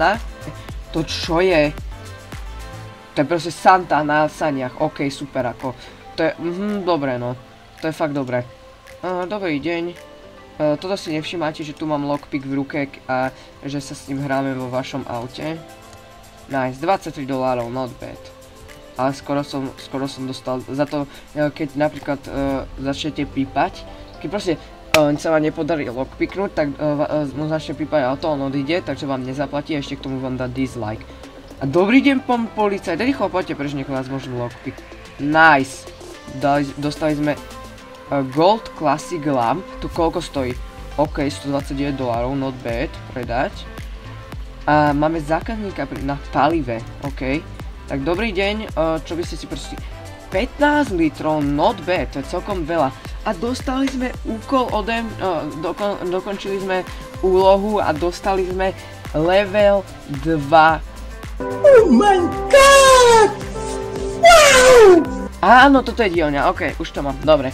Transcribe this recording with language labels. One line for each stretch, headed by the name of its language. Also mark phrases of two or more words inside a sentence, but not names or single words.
Slovak: To čo je? To je proste Santa na saniach, OK, super, ako. To je, dobre, no. To je fakt dobre. Dobrý deň. Toto si nevšimáte, že tu mám lockpick v ruke a že sa s ním hráme vo vašom aute.
English: Nice, $23, not bad.
Slovak: Ale skoro som dostal za to, keď napríklad začnete pípať, keď proste sa vám nepodarí lockpicknúť, tak začne pípať auto, on odíde, takže vám nezaplatí a ešte k tomu vám dá dislike. A dobrý deň, pán policajt, rýchlo poďte, preč nech vás môžem lockpick. Nice. Dostali sme Gold Classic Lamp, tu koľko stojí?
English: OK, $129, not bad,
Slovak: predať. A máme zákazníka na palive, OK. Tak dobrý deň, čo by ste si proste... 15 litrov,
English: not bad,
Slovak: to je celkom veľa. A dostali sme úkol dokončili sme úlohu a dostali sme level 2.
English: Oh my god! Wow!
Slovak: Áno, toto je dielňa, OK, už to mám, dobre.